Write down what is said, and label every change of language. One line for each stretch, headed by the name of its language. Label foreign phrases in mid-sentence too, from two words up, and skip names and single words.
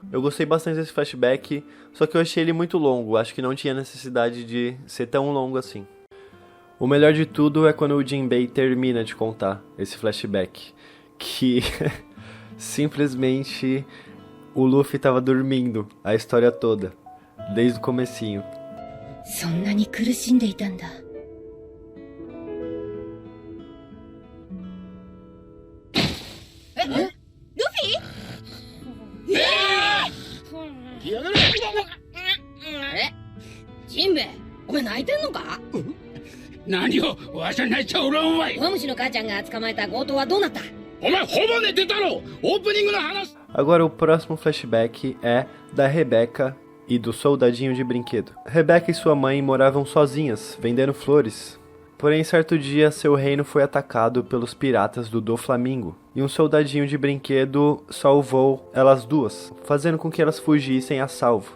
Portuguese: Eu gostei bastante desse flashback, só que eu achei ele muito longo, acho que não tinha necessidade de ser tão longo assim. O melhor de tudo é quando o Jinbei termina de contar esse flashback, que simplesmente o Luffy tava dormindo a história toda, desde o comecinho.
Japanese: そんなに苦しんでいたんだ。ルフィ？ジンベエ、お前泣いてんのか？何をわしゃ泣いちゃおらんわい。弱虫の母ちゃんが捕まえた強盗はどうなった？お前ほぼ寝てたろ。オープニングの話。
Portuguese: Agora o próximo flashback é da Rebecca e do soldadinho de brinquedo. Rebecca e sua mãe moravam sozinhas, vendendo flores. Porém, certo dia, seu reino foi atacado pelos piratas do Doflamingo, e um soldadinho de brinquedo salvou elas duas, fazendo com que elas fugissem a salvo.